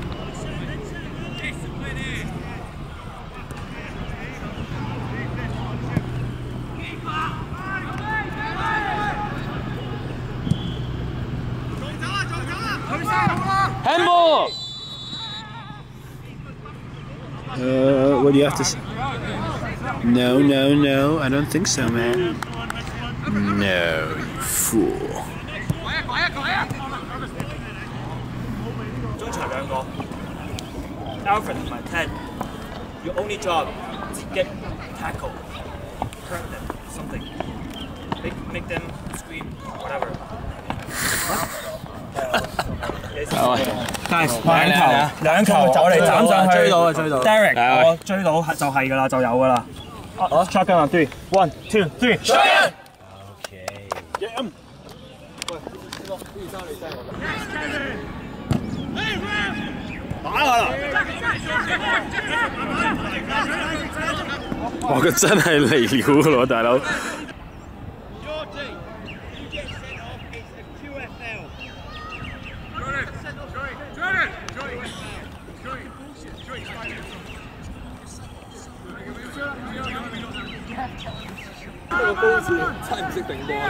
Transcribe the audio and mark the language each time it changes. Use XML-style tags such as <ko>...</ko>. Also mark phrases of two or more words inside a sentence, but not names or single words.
<en>Handball! What do you have to say? No, I don't think so, man. No, you fool.</en> <yue>中場兩個</yue> <en>，Alfred 同埋 Ted。Your only job 截擊 tackle hurt them something make them scream whatever。</en> <yue>兩球我哋斬上去，追到 Derek， 我追到就係㗎啦，就有㗎啦。</yue> <en>Shotgun on 3 1 2 3 shotgun。</en> <yue>OK。打佢啦！哇！佢真係嚟料㗎喎，大佬。個高士真係唔識定波啊！</yue>